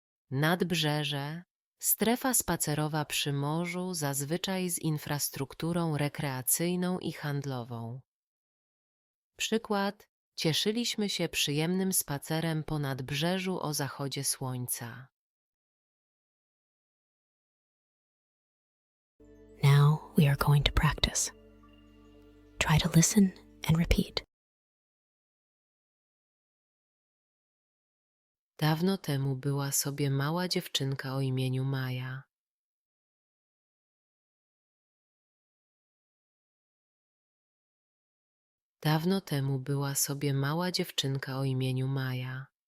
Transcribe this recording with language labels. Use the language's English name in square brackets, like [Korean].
[Polish] Nadbrzeże, strefa spacerowa przy morzu, zazwyczaj z infrastrukturą rekreacyjną i handlową. Przykład. Cieszyliśmy się przyjemnym spacerem po nadbrzeżu o zachodzie słońca. [English] Now we are going to practice. Try to listen and repeat. [Polish] Dawno temu była sobie mała dziewczynka o imieniu Maja. Dawno temu była sobie mała dziewczynka o imieniu Maja.